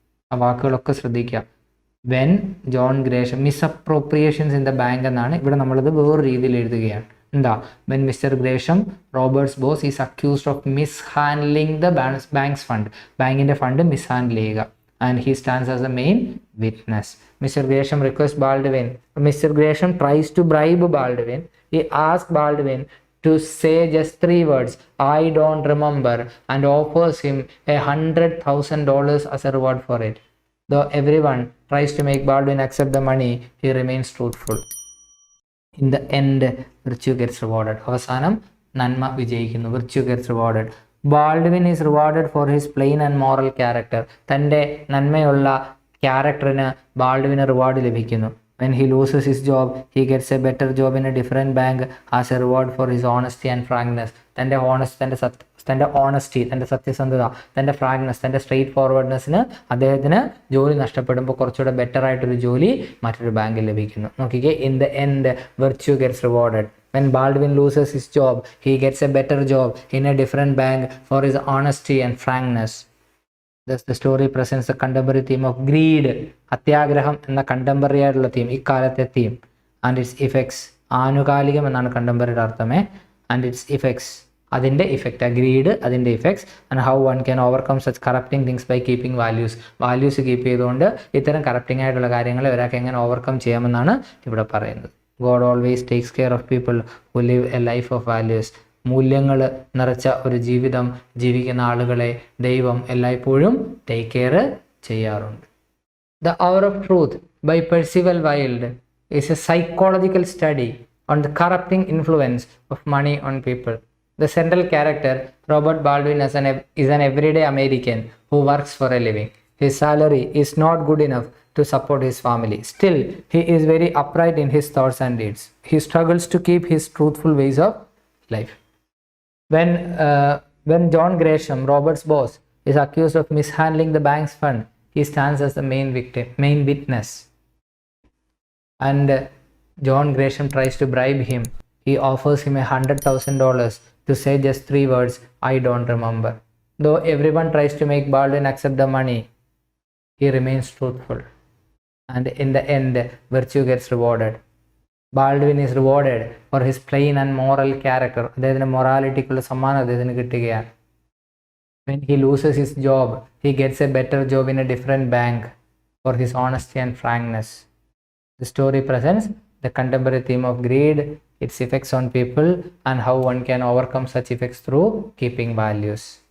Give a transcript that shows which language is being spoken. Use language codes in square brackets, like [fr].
[ml] ആ വാക്കുകളൊക്കെ ശ്രദ്ധിക്കുക. [en] When John Gresham, misappropriations in the bank എന്നാണ്. [ml] ഇവിടെ നമ്മളത് വേറൊരു രീതിയിൽ എഴുതുകയാണ്. എന്താ? [en] when mister Gresham, Robert's boss, is accused of mishandling the bank's fund, [ml] ബാങ്കിൻ്റെ ഫണ്ട് മിസ്ഹാൻഡിൽ ചെയ്യുക. [en] And he stands as a main witness. Mister Gresham request Baldwin. Mr. Gresham tries to bribe Baldwin. He asks Baldwin to say just 3 words, I don't remember, and offers him $100,000 as a reward for it. Though everyone tries to make Baldwin accept the money, he remains truthful. In the end, virtue gets rewarded. [ml] അവസാനം നന്മ വിജയിക്കുന്നു. [en] Virtue gets rewarded. Baldwin is rewarded for his plain and moral character. [ml] തൻ്റെ നന്മയുള്ള ക്യാരക്ടറിന് ബാൾഡ്വിന് reward ലഭിക്കുന്നു. [en] When he loses his job, he gets a better job in a different bank as a reward for his honesty and frankness. [ml] തൻ്റെ honesty, തൻ്റെ സത്യസന്ധത, തൻ്റെ frankness, തൻ്റെ straight ഫോർവേഡ്നെസ്സിന് അദ്ദേഹത്തിന് ജോലി നഷ്ടപ്പെടുമ്പോൾ കുറച്ചുകൂടെ ബെറ്റർ ആയിട്ടൊരു ജോലി മറ്റൊരു ബാങ്കിൽ ലഭിക്കുന്നു. [en] നോക്കിക്കേ, in the end virtue gets rewarded. When Baldwin loses his job, he gets a better job in a different bank for his honesty and frankness. Thus the story presents the contemporary theme of greed. [ml] അത്യാഗ്രഹം എന്ന contemporary ആയിട്ടുള്ള theme, ഇക്കാലത്തെ theme. [en] and its effects, [ml] ആനുകാലികം എന്നാണ് കണ്ടംപററിയുടെ അർത്ഥമേ. [en] And its effects, അതിൻ്റെ effect, greed അതിൻ്റെ effects. And how one can overcome such corrupting things by keeping values [ml] keep ചെയ്തുകൊണ്ട് ഇത്തരം corrupting ആയിട്ടുള്ള കാര്യങ്ങളെ ഒരാൾക്ക് എങ്ങനെ ഓവർകം ചെയ്യാമെന്നാണ് ഇവിടെ പറയുന്നത്. [en] God always takes care of people who live a life of values. [ml] മൂല്യങ്ങൾ നിറച്ച ഒരു ജീവിതം ജീവിക്കുന്ന ആളുകളെ ദൈവം എല്ലായ്പ്പോഴും ടേക്ക് കെയർ ചെയ്യാറുണ്ട്. [en] The Hour of Truth by Percival Wilde is a psychological study on the corrupting influence of money on people. The central character, Robert Baldwin, is an everyday American who works for a living. His salary is not good enough to support his family. Still, he is very upright in his thoughts and deeds. He struggles to keep his truthful ways of life. When John Gresham, Robert's boss, is accused of mishandling the bank's fund, he stands as the main witness. And John Gresham tries to bribe him. He offers him $100,000 to say just 3 words, I don't remember. though everyone tries to make Baldwin accept the money, he remains truthful. And in the end, virtue gets rewarded. Baldwin is rewarded for his plain and moral character. [ml] അദ്ദേഹത്തിന് മൊറാലിറ്റിക്കുള്ള സമ്മാനം അദ്ദേഹത്തിന് കിട്ടുകയാണ്. [en] When he loses his job, he gets a better job in a different bank for his honesty and frankness. The story presents the contemporary theme of greed, its effects on people, and how one can overcome such effects through keeping values.